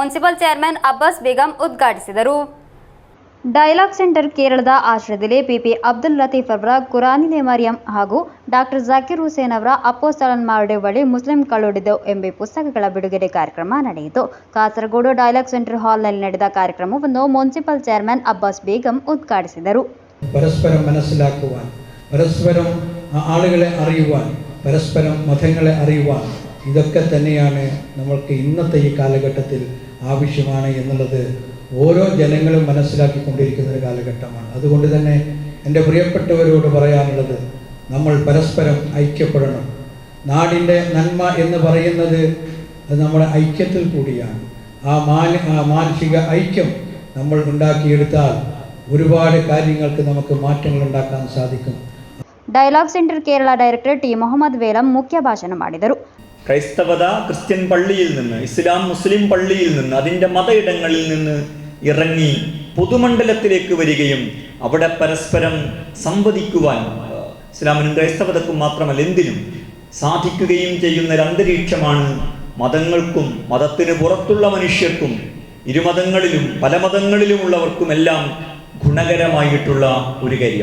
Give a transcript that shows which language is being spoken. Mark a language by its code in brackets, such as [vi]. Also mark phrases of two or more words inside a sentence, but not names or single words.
[en] municipal chairman [kn] ಅಬ್ಬಾಸ್ ಬೇಗಂ ಉದ್ಘಾಟಿಸಿದರು. ಡೈಲಾಗ್ ಸೆಂಟರ್ ಕೇರಳದ ಆಶ್ರಯದಲ್ಲಿ ಪಿಪಿ ಅಬ್ದುಲ್ ಲತೀಫ್ ಅವರ ಕುರಾನಿಲೆ ಮರಿಯಂ ಹಾಗೂ ಡಾಕ್ಟರ್ ಜಾಕಿರ್ ಹುಸೇನ್ ಅವರ ಅಪೊಸ್ತಲನ್ಮಾരുടെ ಬಳಿ ಮುಸ್ಲಿಂ ಕಳುಹಿಡಿದು ಎಂಬ ಪುಸ್ತಕಗಳ ಬಿಡುಗಡೆ ಕಾರ್ಯಕ್ರಮ ನಡೆಯಿತು. ಕಾಸರಗೋಡು ಡೈಲಾಗ್ ಸೆಂಟರ್ ಹಾಲ್ನಲ್ಲಿ ನಡೆದ ಕಾರ್ಯಕ್ರಮವನ್ನು [en] municipal chairman [kn] ಅಬ್ಬಾಸ್ ಬೇಗಂ ಉದ್ಘಾಟಿಸಿದರು. [ml] പരസ്പരം മനസ്സിലാക്കുവാൻ, പരസ്പരം ആളുകളെ അറിയുവാൻ, പരസ്പരം മതങ്ങളെ അറിയുവാൻ, ഇതൊക്കെ തന്നെയാണ് നമ്മൾക്ക് ഇന്നത്തെ ഈ കാലഘട്ടത്തിൽ ആവശ്യമാണ് എന്നുള്ളത് ഓരോ ജനങ്ങളും മനസ്സിലാക്കിക്കൊണ്ടിരിക്കുന്ന ഒരു കാലഘട്ടമാണ്. അതുകൊണ്ട് തന്നെ എൻ്റെ പ്രിയപ്പെട്ടവരോട് പറയാനുള്ളത്, നമ്മൾ പരസ്പരം ഐക്യപ്പെടണം. നാടിൻ്റെ നന്മ എന്ന് പറയുന്നത് അത് നമ്മുടെ ഐക്യത്തിൽ കൂടിയാണ്. ആ മാനസിക ഐക്യം നമ്മൾ ഉണ്ടാക്കിയെടുത്താൽ ഒരുപാട് കാര്യങ്ങൾക്ക് നമുക്ക് മാറ്റങ്ങൾ ഉണ്ടാക്കാൻ സാധിക്കും. [kn] ಡೈಲಾಗ್ ಸೆಂಟರ್ ಕೇರಳ ಡೈರೆಕ್ಟರ್ ಟಿ ಮೊಹಮ್ಮದ್ ವೇಲಂ ಮುಖ್ಯ ಭಾಷಣ ಮಾಡಿದರು. [ml] ക്രൈസ്തവത ക്രിസ്ത്യൻ പള്ളിയിൽ നിന്ന്, ഇസ്ലാം മുസ്ലിം പള്ളിയിൽ നിന്ന്, അതിൻ്റെ മത ഇടങ്ങളിൽ നിന്ന് ഇറങ്ങി പൊതുമണ്ഡലത്തിലേക്ക് വരികയും അവിടെ പരസ്പരം സംവദിക്കുവാൻ ഇസ്ലാമിനും ക്രൈസ്തവതക്കും മാത്രമല്ല എന്തിനും സാധിക്കുകയും ചെയ്യുന്ന ഒരു അന്തരീക്ഷമാണ് മതങ്ങൾക്കും മതത്തിന് പുറത്തുള്ള മനുഷ്യർക്കും ഇരുമതങ്ങളിലും പല മതങ്ങളിലുമുള്ളവർക്കുമെല്ലാം ഗുണകരമായിട്ടുള്ള ഒരു കാര്യം.